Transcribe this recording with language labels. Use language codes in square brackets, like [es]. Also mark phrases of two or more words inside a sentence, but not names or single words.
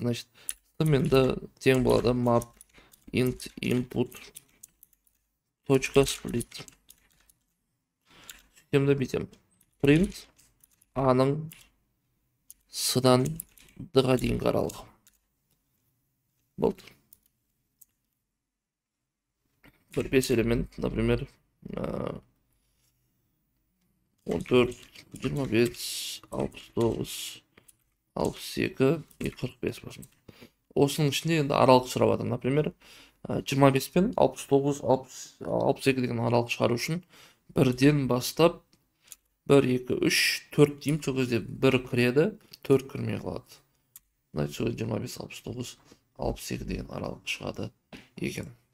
[kk] Значит, S мен D тең болады [en] map int input [kk] точка split. Сөйтем де бүйтем. Print A-ның S-дан D-ға дейінгі аралығы. Болды. Bir 5 element, например, 14, 25, 69, 62 и 45 болсын. Осының ішінде енді аралық сұрап жатыр. Например, 25 пен 69, 62 деген аралық шығару үшін бірден бастап 1, 2, 3, 4 деймін. Сол кезде 1 кіреді, 4 кірмей қалады. Значит, 25, 69, 62 деген аралық шығады екен.